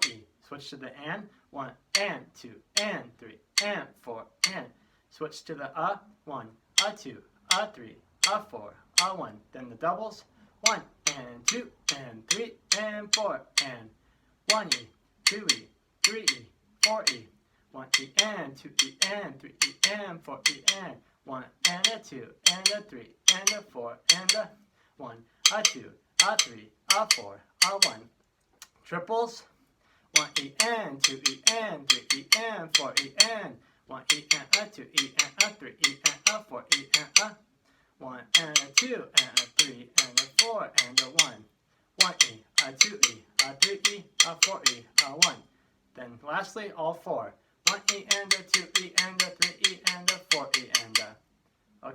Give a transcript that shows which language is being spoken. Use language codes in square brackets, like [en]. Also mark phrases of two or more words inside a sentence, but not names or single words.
[en] E, switch to the and, 1 and 2 and 3 and 4 and, switch to the 1, 2, 3, 4, 1, then the doubles, 1 and 2 and 3 and 4 and, 1 E, 2 E, 3 E, 4 E, 1 E and 2 E and 3 E and 4 E and, 1 and a 2 and a 3 and a 4 and a 1, a 2, a 3, a 4, a 1. Triples, 1 E and 2 E and 3 E and 4 E and 1 E and a 2 E and a 3 E and a 4 E and a 1 and a 2 and a 3 and a 4 and a 1. 1 E, a 2 E, a 3 E, a 4 E, a 1. Then lastly, all four. 1 E and a 2 E and a 3 E and a 4 E and a.